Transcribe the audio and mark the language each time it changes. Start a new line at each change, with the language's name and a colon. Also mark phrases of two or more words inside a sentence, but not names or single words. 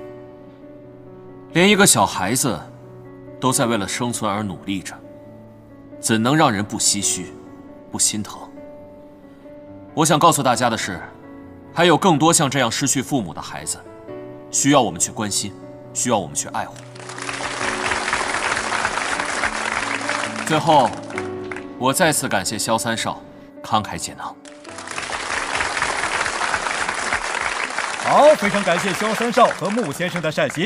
Chinese: 連一個小孩子都在為了生存而努力着，怎能讓人不唏噓、不心疼？我想告訴大家的是，還有更多像這樣失去父母的孩子， 需要我们去關心，需要我們去愛護。最後，我再次感謝蕭三少慷慨解囊。好，非常感謝蕭三少和穆先生的善心。